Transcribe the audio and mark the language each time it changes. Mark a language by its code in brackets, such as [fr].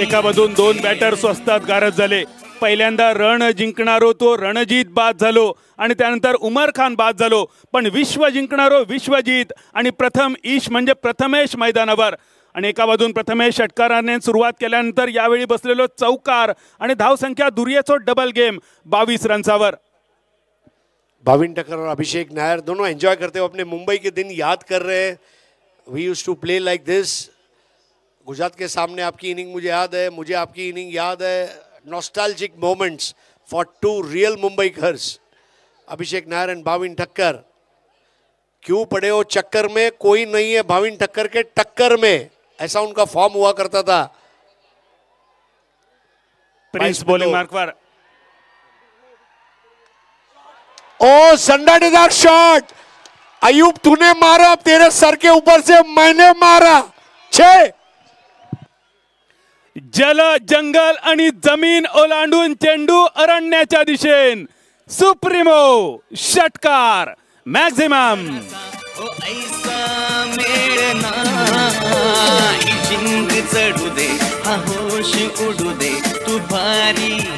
[mr] एकामधून 2 batters असतात गारद झाले। पहिल्यांदा रण जिंकणारो तो रणजीत बाद झालो, आणि त्यानंतर उमर खान बाद झालो, पण विश्व जिंकणारो विश्वजीत आणि प्रथम ईश म्हणजे प्रथमेश मैदानावर। आणि एका बाजून प्रथमेश षटकाराने सुरुवात केल्यानंतर यावेळी बसलेलो चौकार, आणि धावसंख्या दुर्येचो डबल गेम 22 रन्सावर। [hi] भाविन टक्कर और अभिषेक नायर दोनों एंजॉय करते हुए अपने मुंबई के दिन याद कर रहे हैं। [en] We used to play like this. [hi] Gujarat के सामने आपकी इनिंग मुझे याद है, मुझे आपकी इनिंग याद है। [en] Nostalgic moments for 2 real Mumbaikars, Abhishek Nayar and Bhavin Thakkar. [hi] क्यों पड़े हो चक्कर में, कोई नहीं है भाविन ठक्कर के टक्कर में, ऐसा उनका फॉर्म हुआ करता था। प्रिंस बॉलिंग मार्क पर, ओ संडाडेदार शॉट, अयूब तूने मारा, अब तेरे सर के ऊपर से मैंने मारा। 6 [mr] जल जंगल आणि जमीन ओलांडून चेंडू अरण्याच्या दिशेन, सुप्रीमो षटकार मॅक्झिमम। ओ ऐसा मेळना जिंग चढू दे, हा होश उडू दे, तू भारी